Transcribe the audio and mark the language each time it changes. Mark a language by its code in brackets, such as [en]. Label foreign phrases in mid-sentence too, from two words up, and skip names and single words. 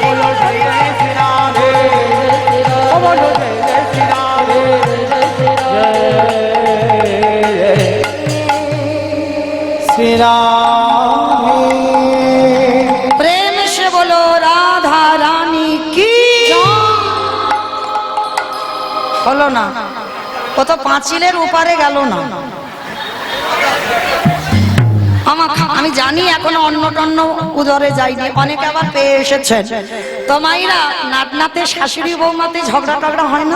[hi] बोलो जय जय श्री राधे ओ बोलो जय जय श्री राधे जय श्री राधे। प्रेम से बोलो राधा रानी की। [bn] হলো না, কত পাঁচিলের উপারে গেল না। আমি জানি এখনো অন্ন টন্ন উদরে যায়নি, অনেকে আবার পেয়ে এসেছেন। তো মাইরা নাতনাতে শাশুড়ি বৌমাতে ঝগড়া টগড়া হয় না?